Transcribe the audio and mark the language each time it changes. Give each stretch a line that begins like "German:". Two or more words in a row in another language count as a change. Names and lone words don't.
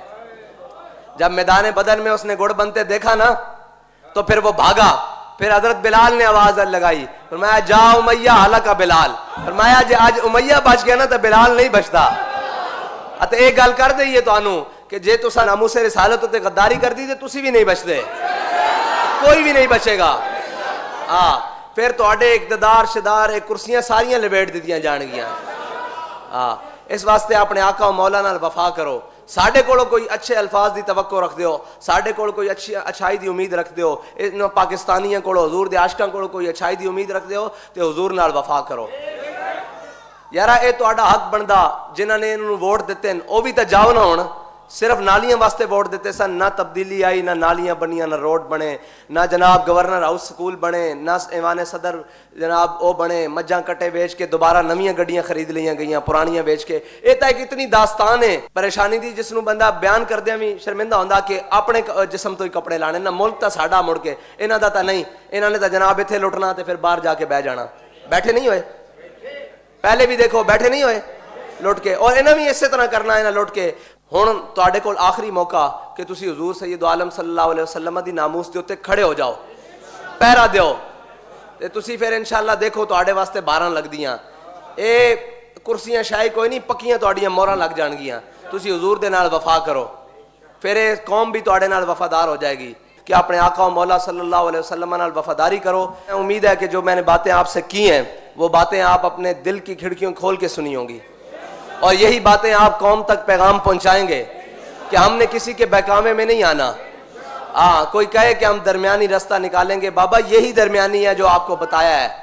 Urdu: جب میدان بدر میں اس نے گڑ بنتے دیکھا نا تو پھر وہ بھاگا. پھر حضرت بلال نے آواز لگائی, فرمایا جا امیہ ہلاکا بلال. فرمایا جی آج امیہ بچ گیا نا تو بلال نہیں بچتا.
Punjabi: تے ایک گل کر دئیے تو آنو کہ جے تسا ناموس رسالت تے غداری کر دی تے تسی بھی نہیں بچتے, کوئی بھی نہیں بچے گا. پھر تواڈے اقتدار شدار کرسیاں ساریاں لپیٹ دتیاں جان گیاں. اس واسطے اپنے آقا و مولا نال وفا کرو. ساڈے کولو کوئی اچھے الفاظ دی توقع رکھ دیو, ساڈے کول کوئی اچھی اچھائی دی امید رکھ دیو, ان پاکستانیاں کولو حضور دے عاشقاں کولو کوئی اچھائی دی امید رکھ دیو تے حضور نال وفا کرو. یارا اے تہاڈا حق بندا, جنہاں نے انہوں ووٹ دتے ہیں او بھی تے جاؤ نہ ہون. صرف نالیاں واسطے ووٹ دیتے سن, نہ تبدیلی آئی, نہ نالیاں بنیاں, نہ روڈ بنے, نہ جناب گورنر ہاؤس سکول بنے, نہ ایوان صدر جناب او بنے. مجھاں کٹے بیچ کے دوبارہ نویاں گڈیاں خرید لیاں گئیاں, پرانیاں بیچ کے. یہ تو ایک اتنی داستان ہے پریشانی دی جس نو بندہ بیان کردیا بھی شرمندہ ہوندا کہ اپنے جسم تو ہی کپڑے لانے. نہ ملک تا ساڈا مڑ کے, انہاں دا تا نہیں. انہاں نے تا جناب ایتھے لٹنا تے پھر باہر جا کے بہ جانا. بیٹھے نہیں ہوئے پہلے بھی, دیکھو بیٹھے نہیں ہوئے لٹ کے, اور انہاں بھی اسی طرح کرنا ہے نا لٹ کے. ہن تواڈے کول آخری موقع کہ تسی حضور سید عالم
Arabic: صلی اللہ علیہ وسلم
Punjabi: دی ناموس دے اوتے کھڑے ہو جاؤ, پہرا دیو تے تسی پھر انشاءاللہ دیکھو تواڈے واسطے 12 لگدیاں. اے کرسیاں شاہی کوئی نہیں, پکیاں تواڈیاں موہراں لگ جان گیاں. تسی حضور دے نال وفا کرو, پھر اے قوم بھی تواڈے نال وفادار ہو جائے گی. کہ اپنے آقا و مولا
Arabic: صلی اللہ علیہ وسلم
Punjabi: نال وفاداری کرو.
Urdu: امید ہے کہ جو میں نے باتیں آپ سے کی ہیں وہ باتیں آپ اپنے دل کی کھڑکیوں کھول کے سنی ہوں گی, اور یہی باتیں آپ قوم تک پیغام پہنچائیں گے کہ ہم نے کسی کے بہکاوے میں نہیں آنا. کوئی کہے کہ ہم درمیانی راستہ نکالیں گے, بابا یہی درمیانی ہے جو آپ کو بتایا ہے.